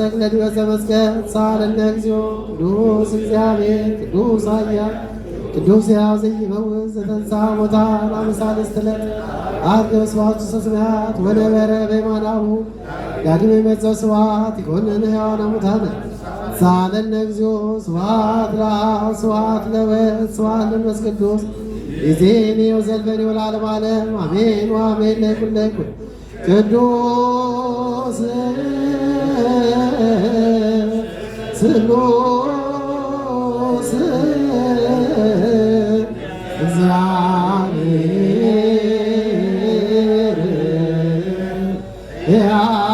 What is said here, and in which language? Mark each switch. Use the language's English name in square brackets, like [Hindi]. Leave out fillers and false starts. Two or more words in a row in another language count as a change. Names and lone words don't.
[Geez] ቅለድ በዘመስቀል ሳለነ እግዚኦ ቅዱስ እግዚአብሔር ቅዱስ ኃያል ቅዱስ ሕያው ዘይመውት ዘተንሥአ እሙታን አመሳልስት ዕለት አርገ ስብሐት ውስተ ሰማያት ወነበረ በየማናሁ ዳግመ ይመጽእ ስብሐት ይኮንነ ሕያዋነ ሙታነ ሳለነ እግዚኦ ስብሐት ለአብ ስብሐት ለወልድ ስብሐት ለመንፈስ ቅዱስ ይእዜኒ ወዘልፈኒ ወለዓለመ ዓለም አሜን ወአሜን ለይኩን ለይኩን ቅዱስ ስሉስ እግዚአብሔር ሕያው